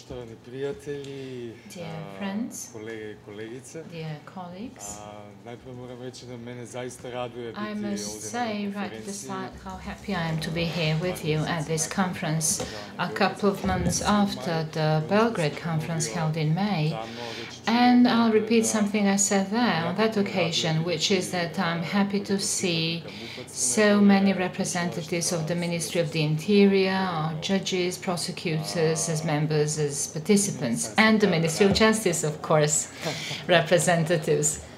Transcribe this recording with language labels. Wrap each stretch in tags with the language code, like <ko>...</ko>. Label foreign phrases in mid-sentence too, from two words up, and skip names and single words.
<bs>Poštovani prijatelji, kolege i kolegice.</bs> <en>Dear colleagues,</en> <bs>najprije moram reći da mene zaista raduje biti</bs> <en>I must</en> <bs>ovdje</bs> <en>say</en> <bs>na</bs> <en>right at the</en> <bs>konferenciji.</bs> <en>start how happy I am to be here with you at this conference. A couple of months after the Belgrade conference held in May, and I'll repeat something I said there on that occasion, which is that I'm happy to see so many representatives of the Ministry of the Interior, our judges, prosecutors, as members, as participants, and the Ministry of Justice, of course, representatives.</en>